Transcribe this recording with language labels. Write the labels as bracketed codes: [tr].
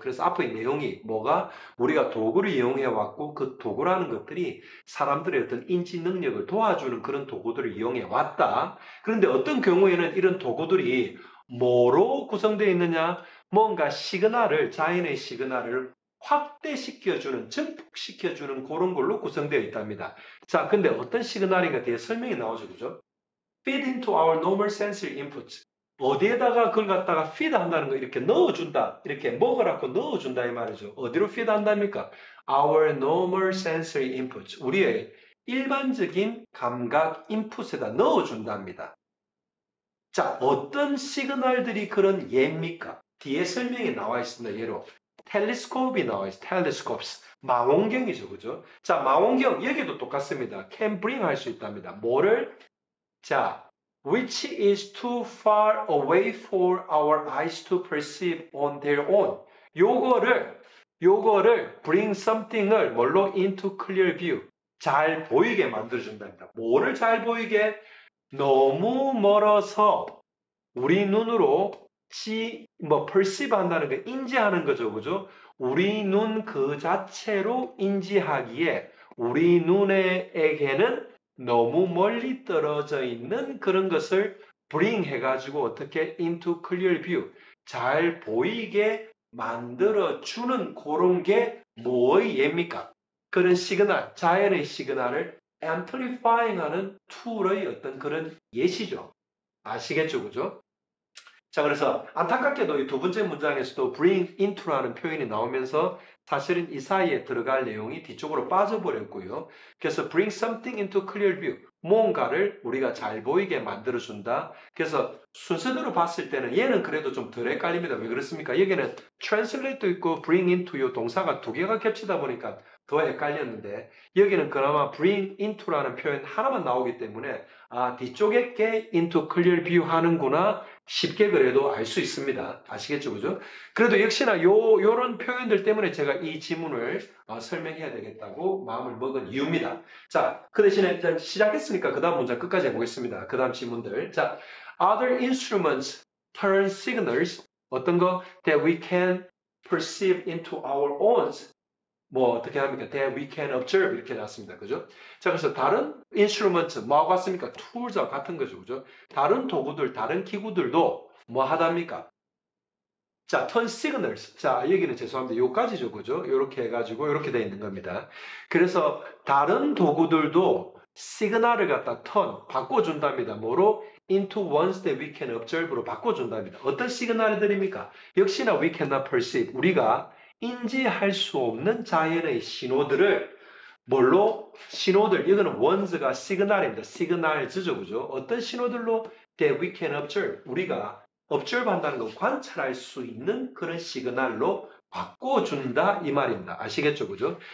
[ko] 그래서 앞의 내용이 뭐가 우리가 도구를 이용해 왔고 그 도구라는 것들이 사람들의 어떤 인지 능력을 도와주는 그런 도구들을 이용해 왔다. 그런데 어떤 경우에는 이런 도구들이 뭐로 구성되어 있느냐? 뭔가 시그널을, 자연의 시그널을 확대시켜주는, 증폭시켜주는 그런 걸로 구성되어 있답니다. 자, 근데 어떤 시그널인가 뒤에 설명이 나오죠. 그죠? [en] Feed into our normal sensory inputs. [ko] 어디에다가 그걸 갖다가 feed 한다는 거 이렇게 넣어준다. 이렇게 먹으라고 넣어준다 이 말이죠. 어디로 feed 한답니까? [en] Our normal sensory inputs. [ko] 우리의 일반적인 감각 인풋에다 넣어준답니다. 자, 어떤 시그널들이 그런 예입니까? 뒤에 설명이 나와 있습니다. 예로 텔레스코프이 나와 있어요. 텔레스코프스. 망원경이죠. 그죠? 자, 망원경 여기도 똑같습니다. [en] can bring [ko] 할 수 있답니다. 뭐를? [en] 자, which is too far away for our eyes to perceive on their own. [ko] 요거를 [en] bring something을 [ko] 뭘로 [en] into clear view. [ko] 잘 보이게 만들어준답니다. 뭐를 잘 보이게? 너무 멀어서 우리 눈으로 perceive 한다는 게 인지하는 거죠. 그죠? 우리 눈 그 자체로 인지하기에 우리 눈에게는 너무 멀리 떨어져 있는 그런 것을 [en] bring [ko] 해가지고 어떻게 [en] into clear view [ko] 잘 보이게 만들어주는 그런 게 뭐의 예입니까? 그런 시그널, 자연의 시그널을 amplifying 하는 툴의 어떤 그런 예시죠. 아시겠죠? 그죠? 자, 그래서 안타깝게도 이 두 번째 문장에서도 [en] bring into [ko] 라는 표현이 나오면서 사실은 이 사이에 들어갈 내용이 뒤쪽으로 빠져버렸고요. [en] 그래서 bring something into clear view. [ko] 뭔가를 우리가 잘 보이게 만들어준다. 그래서 순서대로 봤을 때는 얘는 그래도 좀 덜 헷갈립니다. 왜 그렇습니까? 여기는 translate도 있고 [en] bring into [ko] 요 동사가 두 개가 겹치다 보니까 더 헷갈렸는데 여기는 그나마 bring into라는 표현 하나만 나오기 때문에 아, 뒤쪽에 게 [en] into clear view [ko] 하는구나. 쉽게 그래도 알 수 있습니다. 아시겠죠? 그죠? 그래도 역시나 요런 표현들 때문에 제가 이 지문을 설명해야 되겠다고 마음을 먹은 이유입니다. 자, 그 대신에 일단 시작했으니까 그 다음 문장 끝까지 해보겠습니다. 그 다음 지문들. [en] 자, other instruments turn signals [ko] 어떤 거 [en] that we can perceive into our own [ko] 뭐 어떻게 합니까? [en] That we can observe [ko] 이렇게 나왔습니다. 그죠? 자, 그래서 다른 instrument 뭐하고 같습니까? tools와 같은 거죠. 그죠? 다른 도구들, 다른 기구들도 뭐 하답니까? 자, turn signals. 자, 여기는 죄송합니다. 요까지죠. 그죠? 요렇게 해가지고 요렇게 되어 있는 겁니다. 그래서 다른 도구들도 시그널을 갖다 바꿔준답니다. 뭐로? [en] into ones that we can observe로 [ko] 바꿔준답니다. 어떤 시그널들입니까? [en] 역시나 we cannot perceive. [ko] 우리가 인지할 수 없는 자연의 신호들을 뭘로? 신호들, 이거는 원스가 시그널입니다. 시그널즈죠, 그죠? 어떤 신호들로? [en] that we can observe. [ko] 우리가 observe 한다는 건 관찰할 수 있는 그런 시그널로 바꿔준다 이 말입니다. 아시겠죠, 그죠?